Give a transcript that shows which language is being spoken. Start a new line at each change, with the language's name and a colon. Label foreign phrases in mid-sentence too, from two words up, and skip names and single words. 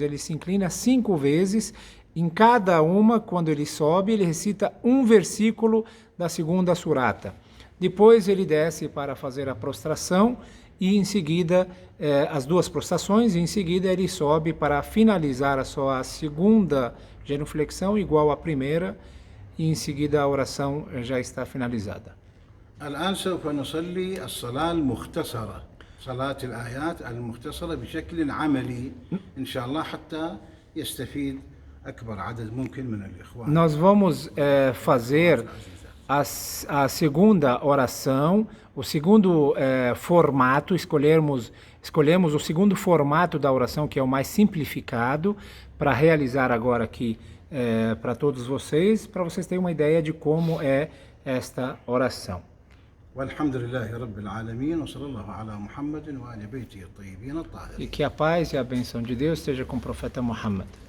Portuguese: Ele se inclina 5 vezes, em cada uma, quando ele sobe, ele recita um versículo da segunda surata. Depois ele desce para fazer a prostração, e em seguida, as 2 prostrações, e em seguida ele sobe para finalizar a sua segunda genuflexão igual à primeira, e em seguida a oração já está finalizada.
Arabic: الآن سوف نصلي الصلاة المختصرة، صلاة الآيات المختصرة بشكل عملي إن شاء الله حتى يستفيد أكبر عدد ممكن من الإخوان.
Portuguese: Nós vamos fazer a segunda oração, o segundo formato, escolhemos o segundo formato da oração, que é o mais simplificado, para realizar agora aqui para todos vocês, para vocês terem uma ideia de como é esta oração.
Arabic: والحمد لله رب العالمين وصلى الله على محمد وآل بيته الطيبين الطاهرين.
Portuguese: E que a paz e a bênção de Deus esteja com o profeta Muhammad.